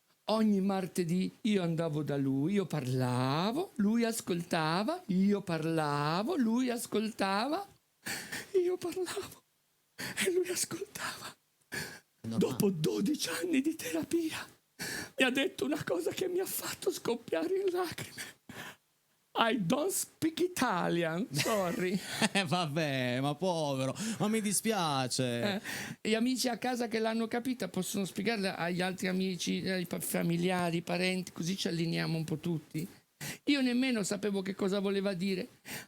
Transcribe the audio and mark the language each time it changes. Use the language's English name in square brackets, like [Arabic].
[Italian] Ogni martedì io andavo da lui, io parlavo, lui ascoltava, io parlavo, lui ascoltava, io parlavo e lui ascoltava. Dopo 12 anni di terapia mi ha detto una cosa che mi ha fatto scoppiare in lacrime. [English] I don't speak Italian, sorry. [Italian] Vabbè, ma povero, ma mi dispiace. Gli amici a casa che l'hanno capita possono spiegarla agli altri amici, ai familiari, ai parenti, così ci allineiamo un po' tutti. Io nemmeno sapevo che cosa voleva dire.